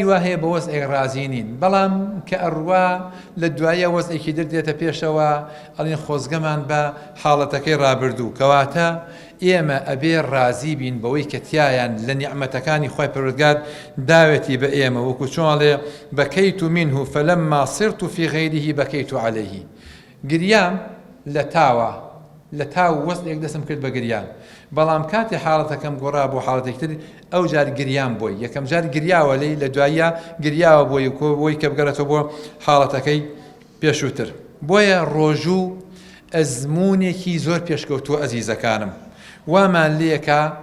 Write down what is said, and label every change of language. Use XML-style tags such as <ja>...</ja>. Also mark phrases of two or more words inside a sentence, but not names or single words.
<ckb>وا هەیە بە وەزعێک ڕازی نین بەڵام کە ئەڕوا لە دوایە وەزعێکی دەردێتە پێشەوە ئەڵێن خۆزگەمان بە حاڵەتەکەی ڕابردوو کەواتە ئێمە ئەبێ ڕازی بین بەوەی کە تیایان لە نیعمەتەکانی خۆی پەروەردگار داوێتی بە ئێمە وەکو چۆڵێ بەکەیت</ckb> <ar>منه فلما صرت في غيره بكيت عليه</ar> <ckb>گریام لە تاوە لە تاو وەزعێک دەسم کرد بە گریان بەڵام کاتی حاڵەتەکەم گۆڕا بۆ حاڵەتێکتر ئەو جار گریان بۆی یەکەم جار گریاوە لەی لە دوایە گریاوە بۆی کە بگەڕێتەوە بۆ حاڵەتەکەی پێشووتر بۆیە ڕۆژوو ئەزمونێکی زۆر پێشکەوتووە ئەزیزەکانم وامان لێکە</ckb>